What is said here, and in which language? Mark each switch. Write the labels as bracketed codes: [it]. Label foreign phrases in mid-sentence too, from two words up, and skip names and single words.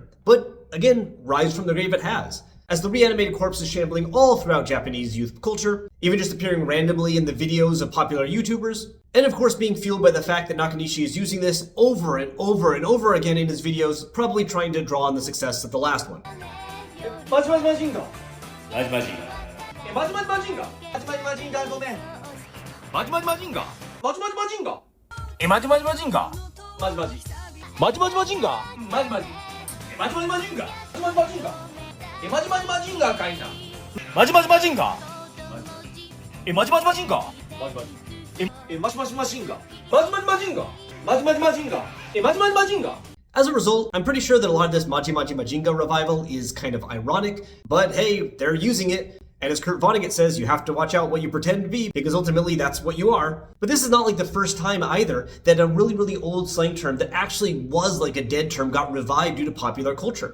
[en] But again, rise from the grave it has, as the reanimated corpse is shambling all throughout Japanese youth culture, even just appearing randomly in the videos of popular YouTubers, and of course being fueled by the fact that Nakanishi is using this over and over and over again in his videos, probably trying to draw on the success of the last one. [ja] Majimajimajinga? Majimajinga. Majimajimajinga? Majimajimajinga, ごめん。Majimajimajinga? Majimajimajinga? Majimajimajinga. Majimaji. マジマジマジンガーマジマジマジマジマジンガーマジマジマジンガーマジマジマジンガーかいなマジマジマジンガーマジマジマジンガーマジマジマジマジマジンガーマジマジマジンガーマジマジマジンガーマジマジマジンガー [en] As a result, I'm pretty sure that a lot of this Majimajimajinga revival is kind of ironic, but hey, they're using it. And as Kurt Vonnegut says, you have to watch out what you pretend to be, because ultimately that's what you are. But this is not like the first time either that a really old slang term that actually was like a dead term got revived due to popular culture.